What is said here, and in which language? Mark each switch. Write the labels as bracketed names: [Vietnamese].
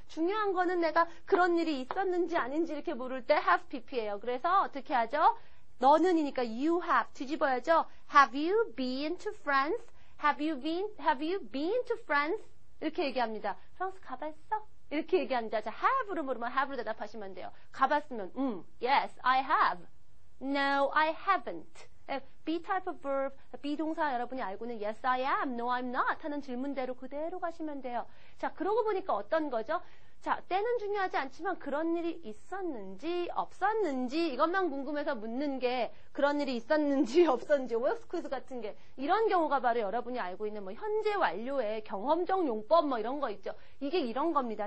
[Korean] 중요한 거는 내가 그런 일이 있었는지 아닌지 이렇게 물을 때 have pp예요. 그래서 어떻게 하죠? 너는이니까 [English] you have [Korean] 뒤집어야죠. [English] Have you been to France? Have you been to France? [Korean] 이렇게 얘기합니다. 프랑스 가봤어? 이렇게 얘기합니다. 자, have로 물으면 have로 대답하시면 돼요. 가봤으면, [English] yes, I have. No, I haven't. [Korean] B type of verb, 비동사 여러분이 알고는 [English] yes, I am, no, I'm not [Korean] 하는 질문대로 그대로 가시면 돼요. 자, 그러고 보니까 어떤 거죠? 자, 때는 중요하지 않지만 그런 일이 있었는지 없었는지 이것만 궁금해서 묻는 게 그런 일이 있었는지 없었는지 OX 퀴즈 같은 게 이런 경우가 바로 여러분이 알고 있는 뭐 현재 완료의 경험적 용법 뭐 이런 거 있죠. 이게 이런 겁니다.